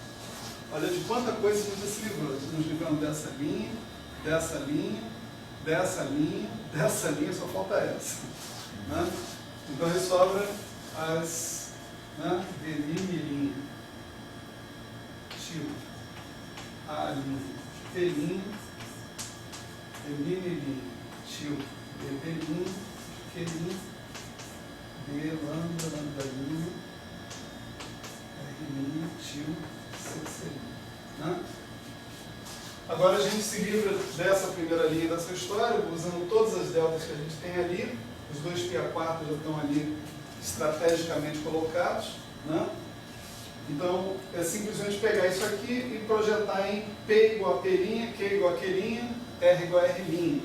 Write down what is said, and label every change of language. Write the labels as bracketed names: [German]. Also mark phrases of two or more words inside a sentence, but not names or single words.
[Portuguese] Olha de quanta coisa a gente já se livrou. Nos livramos dessa linha, dessa linha, dessa linha, dessa linha, só falta essa. Né? Então aí sobra as, né, dm', tio, a linha, p', m'linha, tio, dp', q', d lambda', r', tio, né? Agora a gente se livra dessa primeira linha dessa história, usando todas as deltas que a gente tem ali. Os 2π² já estão ali estrategicamente colocados, né? Então é simplesmente pegar isso aqui e projetar em P igual a P', Q igual a Q', R igual a R'.